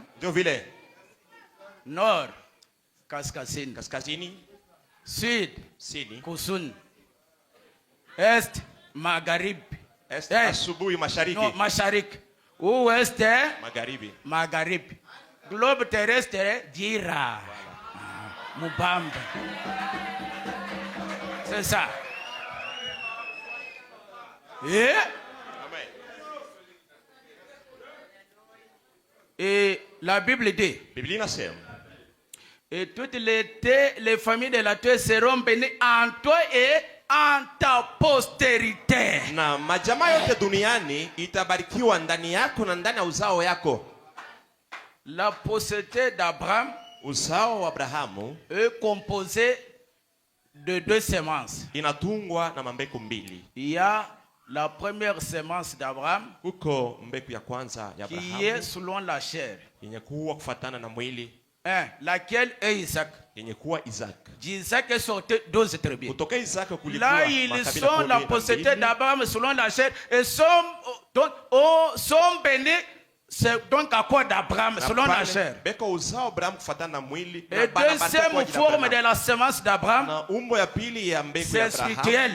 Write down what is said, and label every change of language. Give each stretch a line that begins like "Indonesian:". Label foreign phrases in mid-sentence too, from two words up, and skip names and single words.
Swahili: Ndio vile. Nord, kaskazini. Kaskazini.
French: Sud,
Swahili: sini. Kusuni. Est, magharibi. Est, asubuhi mashariki. No, mashariki. Ouest, magharibi. Magharibi.
French: Globe terrestre, Dira. Mubamba. C'est ça. Et? Amen. Et la Bible dit.
Swahili: Biblia inasema.
French: Et toutes les familles de la terre seront bénies en toi et en ta postérité.
Swahili: Na majamaa yote duniani itabarikiwa ndani yako na ndani ya uzao yako.
French: La postérité d'Abraham,
Swahili: uzao wa Abrahamu,
French: est composée de 2 semences.
Swahili: Inatungwa na mbegu mbili.
French: Il y a la première semence d'Abraham,
Swahili: huko mbegu ya kwanza ya Abrahamu,
French: qui est selon la chair,
Swahili: yenye kuwa kufuatana na mwili,
French: laquelle est Isaac.
Swahili: yenye kuwa Isaac.
French: Isaac est sorti 12 tribus.
Swahili: Kutoka Isaac kulikuwa
French: là ils sont la postérité d'Abraham selon la chair et sont bénis. C'est donc à quoi d'Abraham selon la chair. Et deuxième forme de la semence d'Abraham, c'est spirituel.